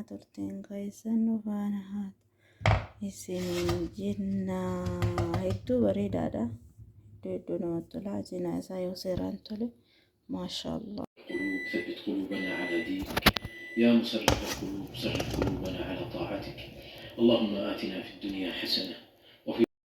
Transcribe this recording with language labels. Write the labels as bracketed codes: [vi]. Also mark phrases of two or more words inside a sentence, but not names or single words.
[om] Turtiin keessan nu faana haa isin jennaa. Hedduu bareedaadha. Hedduu namatti tola. Ajina isaa yoo seeraan tole maashaallah. [ar] ثبت قلوبنا على دينك يا مصرف القلوب صرف قلوبنا على طاعتك اللهم آتنا في الدنيا حسنة وفي